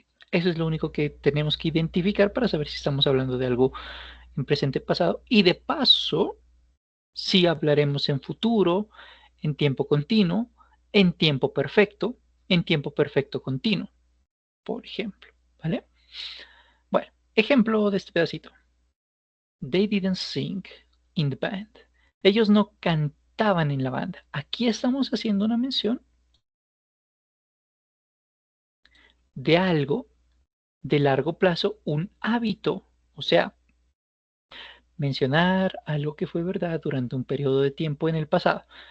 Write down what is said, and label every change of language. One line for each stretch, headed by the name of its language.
Spanish: Eso es lo único que tenemos que identificar para saber si estamos hablando de algo en presente o pasado. Y de paso, si hablaremos en futuro, en tiempo continuo, en tiempo perfecto continuo, por ejemplo, ¿vale? Bueno, ejemplo de este pedacito.
English: They didn't sing in the band.
Spanish: Ellos no cantaban en la banda. Aquí estamos haciendo una mención de algo de largo plazo, un hábito, o sea, mencionar algo que fue verdad durante un periodo de tiempo en el pasado.